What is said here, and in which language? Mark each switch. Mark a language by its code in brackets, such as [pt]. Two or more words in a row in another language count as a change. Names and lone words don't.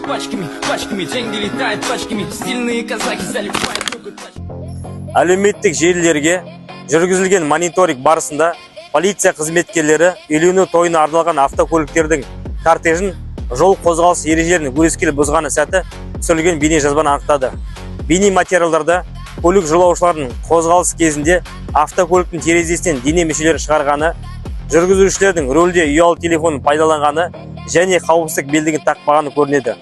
[ru] пачками, деньги летают пачками, стильные казаки заливают руку тачками. [kk] Әлеуметтік желілерге жүргізілген мониторинг барысында полиция қызметкерлері үйлену тойына арналған автокөліктердің кортежін жол қозғалыс ережелерін өрескел бұзғаны сәті түсірілген бейне жазбаны анықтады. Бейне материалдарда көлік жолаушыларының қозғалыс кезінде автокөліктің терезесінен дене мүшелері шығарғаны, жүргізушілердің рөлде ұялы телефонын пайдаланғаны және қауіпсіздік белдігін тақпағаны көрінеді.